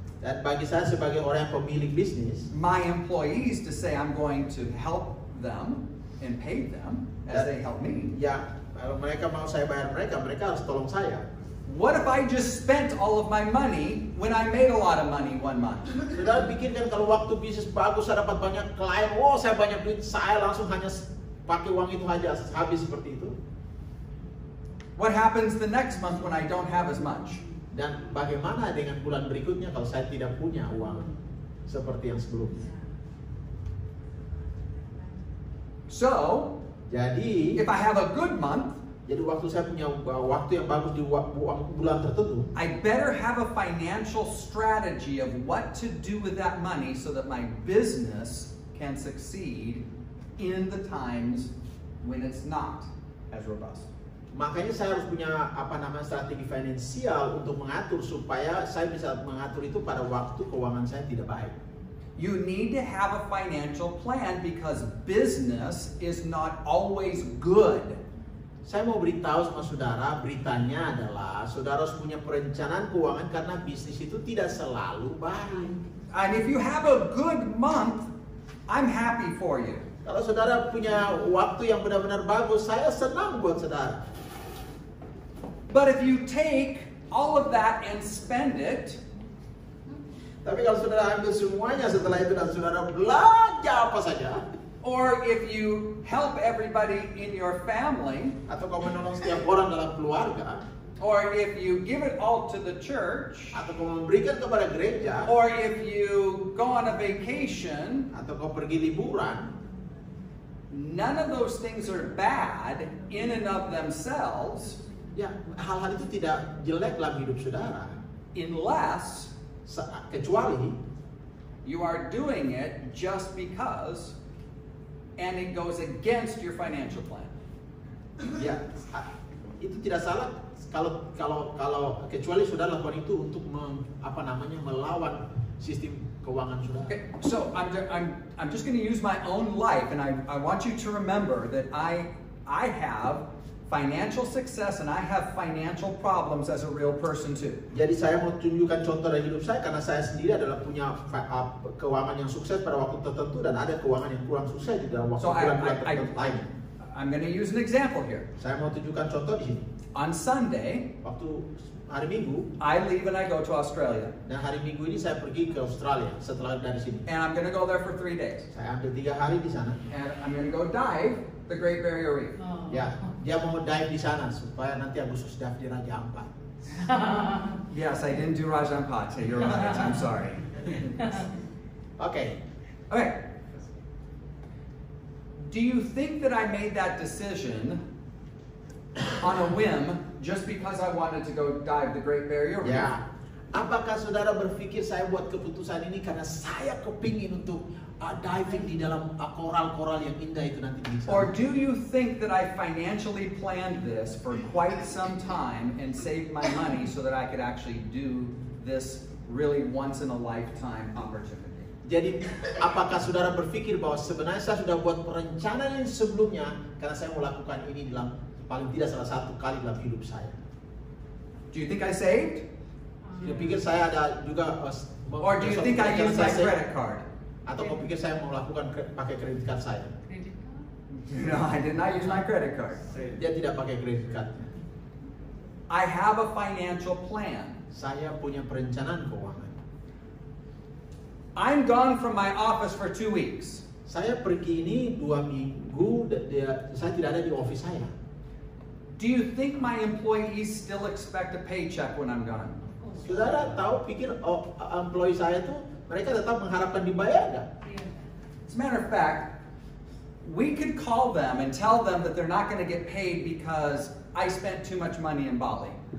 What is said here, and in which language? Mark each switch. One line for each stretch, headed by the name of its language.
Indonesian: Dan bagi saya sebagai orang yang pemilik bisnis,
English: my employees to say I'm going to help them and pay them as they help me.
Indonesian: ya kalau mereka mau saya bayar mereka harus tolong saya.
English: What if I just spent all of my money when I made a lot of money one month?
Indonesian: Saudara pikirkan kalau waktu bisnis bagus saya dapat banyak klien, saya banyak duit, saya langsung hanya pakai uang itu aja habis seperti itu.
English: What happens the next month when I don't have as much?
Indonesian: Dan bagaimana dengan bulan berikutnya kalau saya tidak punya uang seperti yang sebelumnya?
English: So,
Indonesian: Jadi,
English: if I have a good month,
Indonesian: jadi waktu saya punya waktu yang bagus di bulan tertentu,
English: I better have a financial strategy of what to do with that money so that my business can succeed in the times when it's not as robust.
Indonesian: makanya saya harus punya strategi finansial untuk mengatur supaya saya bisa mengatur itu pada waktu keuangan saya tidak baik.
English: You need to have a financial plan because business is not always good.
Indonesian: Saya mau beritahu sama saudara, beritanya adalah saudara harus punya perencanaan keuangan karena bisnis itu tidak selalu baik.
English: And if you have a good month, I'm happy for you.
Indonesian: Kalau saudara punya waktu yang benar-benar bagus, saya senang buat saudara.
English: But if you take all of that and spend it,
Indonesian: Tapi kalau saudara ambil semuanya setelah itu dan saudara belanja apa saja,
English: or if you help everybody in your family,
Indonesian: atau kau menolong setiap orang dalam keluarga,
English: or if you give it all to the church,
Indonesian: atau kau memberikan kepada gereja,
English: or if you go on a vacation,
Indonesian: atau kau pergi liburan,
English: none of those things are bad in and of themselves
Indonesian: ya hal-hal itu tidak jelek dalam hidup saudara,
English: unless
Indonesian: kecuali
English: you are doing it just because and it goes against your financial plan.
Indonesian: ya itu tidak salah kalau kecuali saudara lakukan itu untuk melawan sistem keuangan saudara.
English: Okay, so I'm just going to use my own life, and I want you to remember that I have financial success and I have financial problems as a real person too.
Indonesian: Jadi saya mau tunjukkan contoh dari hidup saya karena saya sendiri adalah punya keuangan yang sukses pada waktu tertentu dan ada keuangan yang kurang sukses di dalam waktu
English: So
Indonesian: bulan-bulan tertentu lainnya.
English: I'm going to use an example here.
Indonesian: Saya mau tunjukkan contoh di sini.
English: On Sunday,
Indonesian: Waktu hari Minggu
English: I leave and I go to Australia,
Indonesian: dan hari Minggu ini saya pergi ke Australia setelah dari sini.
English: and I'm going to go there for 3 days,
Indonesian: Saya ambil 3 hari di sana.
English: and I'm going to go dive the Great Barrier Reef. Oh.
Indonesian: Ya, dia mau dive di sana supaya nanti Agustus dive di Raja Ampat.
English: Yes, I didn't do Raja Ampat. So you're right. I'm sorry.
Indonesian: Oke.
English: Okay. Do you think that I made that decision on a whim just because I wanted to go dive the Great Barrier Reef?
Indonesian: Ya. Apakah saudara berpikir saya buat keputusan ini karena saya kepingin untuk diving di dalam koral-koral yang indah itu nanti di sana?
English: Or do you think that I financially planned this for quite some time and saved my money so that I could actually do this really once in a lifetime opportunity?
Indonesian: Jadi apakah saudara berpikir bahwa sebenarnya saya sudah buat perencanaan ini sebelumnya karena saya mau lakukan ini dalam paling tidak salah satu kali dalam hidup saya?
English: Do you think I saved?
Indonesian: Dia pikir saya ada juga
English: Or do you think I used my credit card?
Indonesian: Atau kau pikir saya mau lakukan pakai kredit card saya?
English: Credit card? No, I did not use my credit card.
Indonesian: Dia tidak pakai kredit card.
English: I have a financial plan.
Indonesian: Saya punya perencanaan keuangan.
English: I'm gone from my office for 2 weeks.
Indonesian: Saya pergi ini 2 minggu, saya tidak ada di office saya.
English: Do you think my employees still expect a paycheck when I'm gone?
Indonesian: Saudara pikir employee saya itu mereka tetap mengharapkan dibayar nggak?
English: Yeah. As a matter of fact, we could call them and tell them that they're not going to get paid because I spent too much money in Bali.